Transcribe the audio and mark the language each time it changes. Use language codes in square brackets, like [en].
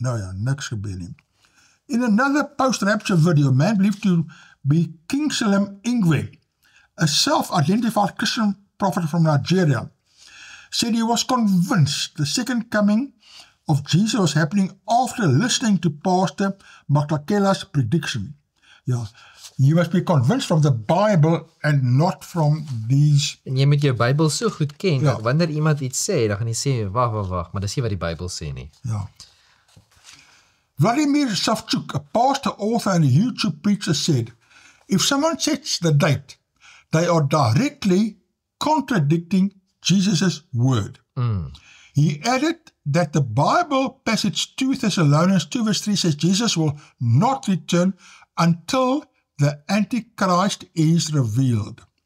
[af] Nou ja, niks gebeur nie. [en] In another post-rapture video, man believed to be King Salim Ingwe, a self-identified Christian prophet from Nigeria, said he was convinced the second coming of Jesus was happening after listening to Pastor Mahlakela's prediction. Ja, you must be convinced from the Bible and not from these. [af] En jy moet jou Bybel so goed ken, dat wanneer iemand iets sê, dan gaan jy sê, wag, maar dis nie wat die Bybel sê nie. Ja. [en] Vladimir Savchuk, a pastor, author and a YouTube preacher, said, if someone sets the date, they are directly contradicting Jesus' word. He added that the Bible passage 2 Thessalonians 2 verse 3 says Jesus will not return until the Antichrist is revealed.